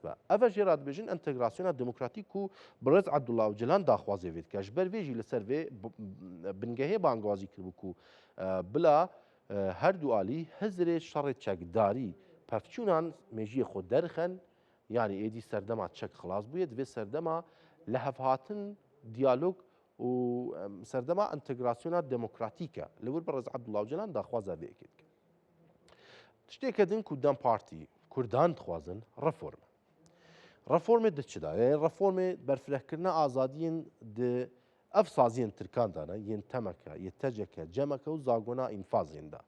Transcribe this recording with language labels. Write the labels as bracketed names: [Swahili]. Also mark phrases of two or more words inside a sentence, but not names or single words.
[Kurdish] be ev jê re dibêjin entegrasyona demokratîk ku Birez Abdullah Öcalan daxwazê vê dike ji ber vê jî li ser vê bingehê bangwazî kiribû ku bila her du alî hizrê şerê çekdarî pevçûnan mejiyê xwe derxin yanî êdî serdema çek xilas bûye divê serdema lehev hatin diyalog و سەردەما ئەنتەگراسیۆنا دموکراتیکە لەور بە ڕێز عەبدوڵڵا ئۆجەلان داخوازە vêyekê dike. Tiştێkê din ku dem partî Kurdan dixwazin reform. Reformê di çi da? Reformê berfirehkirina azadiyên di ev saziyên Tirkan de ne yên temeke, yê teceke, cemeke û zagona înfazên de.